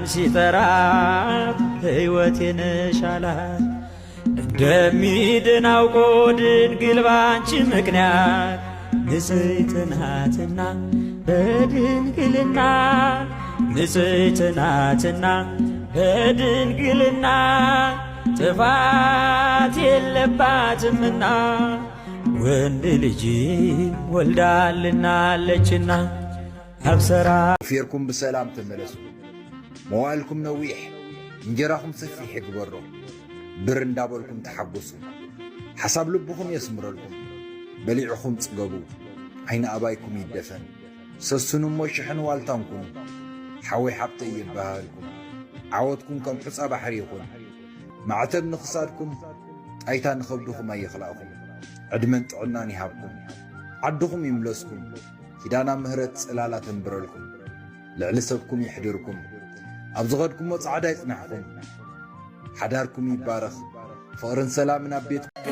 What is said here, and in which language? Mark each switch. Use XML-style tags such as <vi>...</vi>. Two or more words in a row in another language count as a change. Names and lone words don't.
<am>ሲጠራት ሕይወቴ ነሽ አላት። እንደሚድን አውቆ ድንግል ባንቺ ምክንያት ንጽሕት ናትና በድንግልና ንጽሕት ናትና በድንግልና ጥፋት የለባትምና ወንድ ልጅ ወልዳልናለችና። አብሰራ</am> <ti>ፊርኩም በሰላም ተመለሱ። መዋልኩም ነዊሕ እንጀራኩም ሰፊሕ ይግበሮ። ብር እንዳበልኩም ተሓጎሱ። ሓሳብ ልብኩም የስምረልኩም። በሊዕኩም ጽገቡ። ዓይኒ ኣባይኩም ይደፈን። ሰሱንሞ ሽሕን ዋልታንኩም። ሓወይ ሓብተ ይበሃልኩም። ዓወትኩም ከም ሑፃ ባሕሪ ይኹን። ማዕተብ ንኽሳድኩም ጣይታ ንኸብድኹም ኣይኽላእኹም። ዕድመን ጥዕናን ይሃብኩም። ዓድኹም ይምለስኩም። ኪዳና ምህረት ጽላላ ተንብረልኩም። ልዕሊ ሰብኩም ይሕድርኩም። ኣብ ዝኸድኩሞ ጻዕዳ ይጽናሕኩም። ሓዳርኩም ይባረኽ። ፍቕርን ሰላምን ኣብ ቤት</ti>